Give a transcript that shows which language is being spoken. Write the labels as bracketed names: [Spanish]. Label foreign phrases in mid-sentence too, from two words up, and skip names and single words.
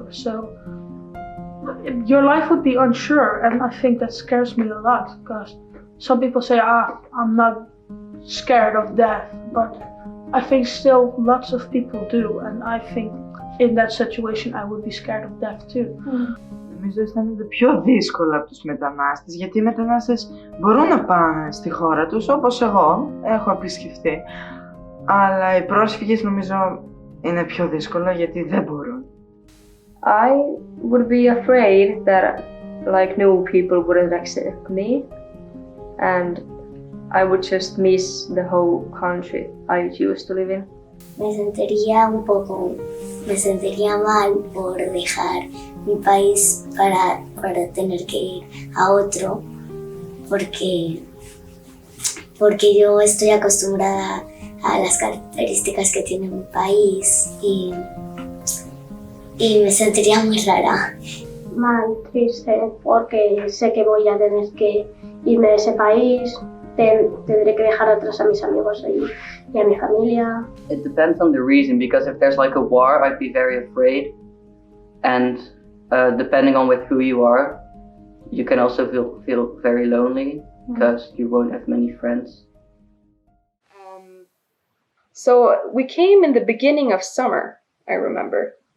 [English] So your life would be unsure, and I think that scares me a lot because some people say, I'm not scared of death, but I think still lots of people do, and I think in that situation I would be scared of death too. [Greek] Νομίζω αισθάνονται πιο δύσκολα από τους μετανάστες, γιατί οι μετανάστες μπορούν να πάνε στη χώρα τους, όπως εγώ έχω επισκεφτεί, αλλά οι πρόσφυγες νομίζω είναι πιο δύσκολο γιατί δεν μπορούν. [English] I would be afraid that like new people wouldn't accept me and I would just miss the whole country I used to live in. [Spanish] Me sentiría mal por dejar mi país para tener que ir a otro, porque yo estoy acostumbrada a las características que tiene mi país y me sentiría muy rara. Mal, triste, porque sé que voy a tener que irme de ese país, tendré que dejar atrás a mis amigos ahí y a mi familia. [English] It depends on the reason, because if there's like a war, I'd be very afraid, and depending on with who you are, you can also feel very lonely because you won't have many friends. So we came in the beginning of summer, I remember.